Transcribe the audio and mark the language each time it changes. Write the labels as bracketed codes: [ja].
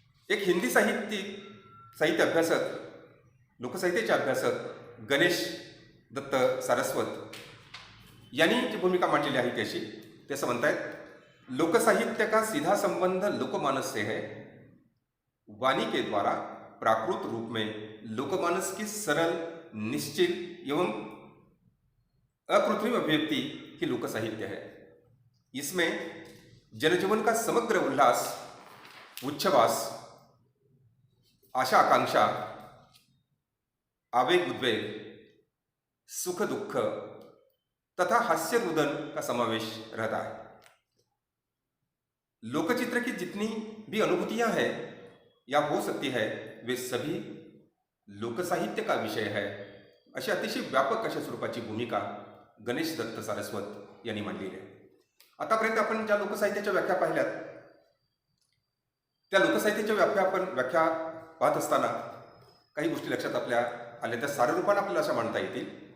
[mr] एक हिंदी साहित्य अभ्यासक, लोकसाहित्याचे अभ्यासक गणेश दत्त सारस्वत यांनी जी भूमिका मांडलेली आहे त्याशी ते असं म्हणतायत, [hi] लोकसाहित्य का सीधा संबंध लोकमानस से है. वाणी के द्वारा प्राकृत रूप में लोकमानस की सरल, निश्चिल एवं अकृत्रिम अभिव्यक्ति ही लोकसाहित्य है. इसमें जनजीवन का समग्र उल्लास, उच्छ्वास, आशा आकांक्षा, आवेग उद्वेग, सुख दुख तथा हास्य रुदन का समावेश रहता है. लोकचित्र की जितनी भी अनुभूतियां हैं या हो सकती है वे सभी लोकसाहित्य का विषय है. [mr] अशी अतिशय व्यापक अशा स्वरूपाची भूमिका गणेश दत्त सारस्वत यांनी मांडलेली आहे. आतापर्यंत आपण ज्या लोकसाहित्याच्या व्याख्या पाहिल्यात त्या लोकसाहित्याच्या व्याख्या पाहत असताना काही गोष्टी लक्षात आपल्या आल्या, त्या साररूपानं आपल्याला अशा मांडता येतील.